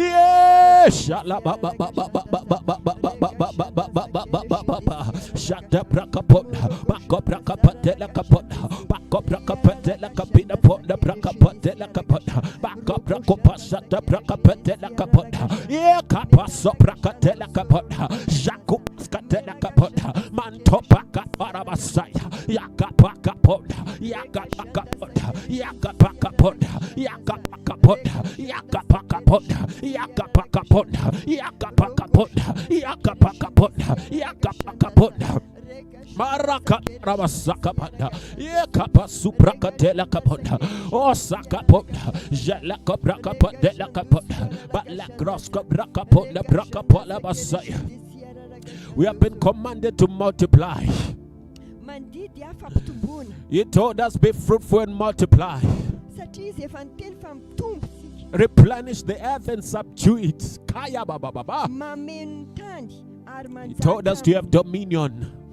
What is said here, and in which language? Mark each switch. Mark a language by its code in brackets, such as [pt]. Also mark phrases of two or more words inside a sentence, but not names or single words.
[en] yes shala baba shada braka ponda bako braka patela kapona bako braka patela kapina ponda braka patela kapona bako brako pasata braka patela kapona ye kapaso braka tela kapona jaku skatela kapona mantopa kapara basaya yakapaka ponda yakapaka ponda yakapaka ponda yakapaka ponda yakapaka ponda yakapaka ponda yakapaka ponda yakapaka ponda yakapaka ponda Maraka Rabasaka Panda, Yakapa Suprakatela Caponda, Osaka Ponda, Jalaka Braka Pandela Caponda, Balakroska Braka Ponda, Braka Pola Basaya. We have been commanded to multiply. He told us, be fruitful and multiply. Replenish the earth and subdue it. Kaya Baba Baba. He told us to have dominion.